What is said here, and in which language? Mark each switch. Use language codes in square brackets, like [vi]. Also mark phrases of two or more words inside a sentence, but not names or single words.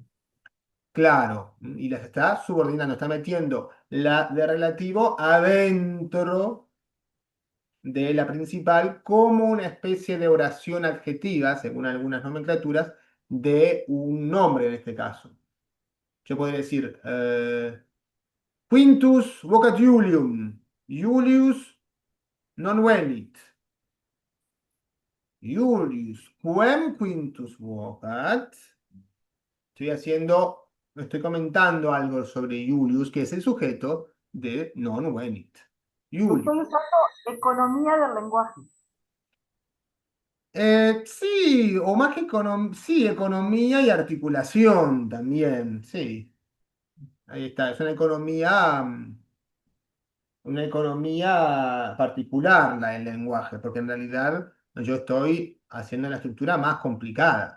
[es] Claro, y las está subordinando, está metiendo la de relativo adentro de la principal como una especie de oración adjetiva, según algunas nomenclaturas, de un nombre en este caso. Yo podría decir [la] Quintus vocat Julium, Julius non venit. Julius quem Quintus vocat. [es] Estoy comentando algo sobre Julius, que es el sujeto de [la] non venit. [es] Julius. Estoy usando economía del lenguaje. Sí, o más que sí, economía y articulación también, sí. Ahí está, es una economía particular la del lenguaje, porque en realidad yo estoy haciendo la estructura más complicada.